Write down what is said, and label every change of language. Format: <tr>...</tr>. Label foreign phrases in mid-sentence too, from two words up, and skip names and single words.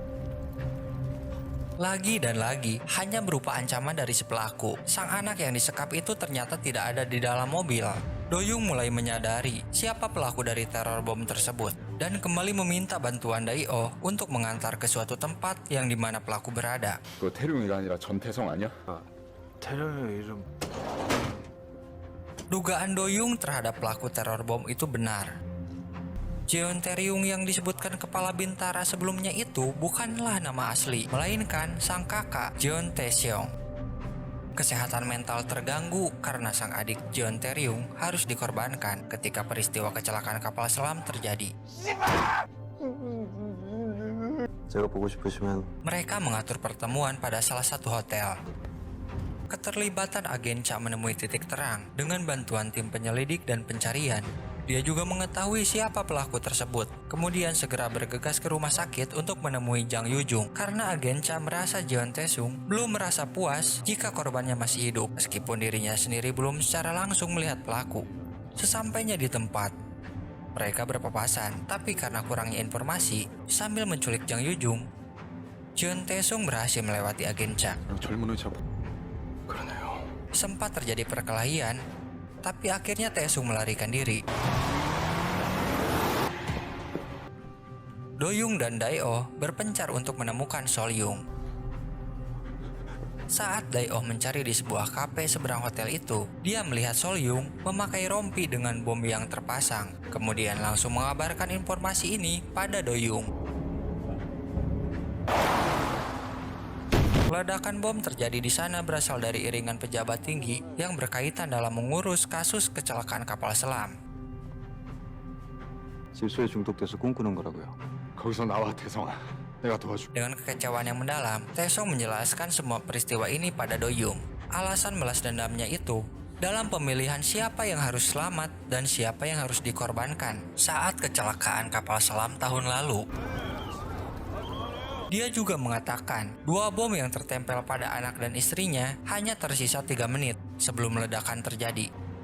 <id>Lagi dan lagi, hanya berupa ancaman dari si pelaku. Sang anak yang disekap itu ternyata tidak ada di dalam mobil. Do-yung mulai menyadari siapa pelaku dari teror bom tersebut dan kembali meminta bantuan Dae-oh untuk mengantar ke suatu tempat yang dimana pelaku berada.</id> <ko>그 태룡이가 아니라 전태성 아니야? 태령의 이름</ko> <id>Dugaan Do-yung terhadap pelaku teror bom itu benar. Jeon Tae-ryung yang disebutkan kepala bintara sebelumnya itu bukanlah nama asli, melainkan sang kakak Jeon Tae-seong. Kesehatan mental terganggu karena sang adik Jeon Tae-ryung harus dikorbankan ketika peristiwa kecelakaan kapal selam terjadi.</id> <ko>제가 보고 싶으시면</ko> <id>Mereka mengatur pertemuan pada salah satu hotel. Keterlibatan agen Cha menemui titik terang dengan bantuan tim penyelidik dan pencarian. Dia juga mengetahui siapa pelaku tersebut, kemudian segera bergegas ke rumah sakit untuk menemui Jang Yujung karena agen Cha merasa Jeon Tae-sung belum merasa puas jika korbannya masih hidup, meskipun dirinya sendiri belum secara langsung melihat pelaku. Sesampainya di tempat, mereka berpapasan, tapi karena kurangnya informasi, sambil menculik Jang Yujung, Jeon Tae-sung berhasil melewati agen Cha.</id> <ko>젊은 의사 그러네요.</ko> <id>Sempat terjadi perkelahian, tapi akhirnya Tae-sung melarikan diri. Do-yung dan Dae-oh berpencar untuk menemukan Sol-yung. Saat Dae-oh mencari di sebuah kafe seberang hotel itu, dia melihat Sol-yung memakai rompi dengan bom yang terpasang, kemudian langsung mengabarkan informasi ini pada Do-yung. Ledakan bom terjadi di sana berasal dari iringan pejabat tinggi yang berkaitan dalam mengurus kasus kecelakaan kapal selam.</id> <ko>질소에 중독돼서 꿈꾸는 거라고요. 거기서 나와 태성아. 내가 도와줄게.</ko> <id>Dengan kekecewaan yang mendalam, Tae-sung menjelaskan semua peristiwa ini pada Do-yung. Alasan balas dendamnya itu dalam pemilihan siapa yang harus selamat dan siapa yang harus dikorbankan saat kecelakaan kapal selam tahun lalu. Dia juga mengatakan, dua bom yang tertempel pada anak dan istrinya hanya tersisa 3 menit sebelum ledakan terjadi.</id>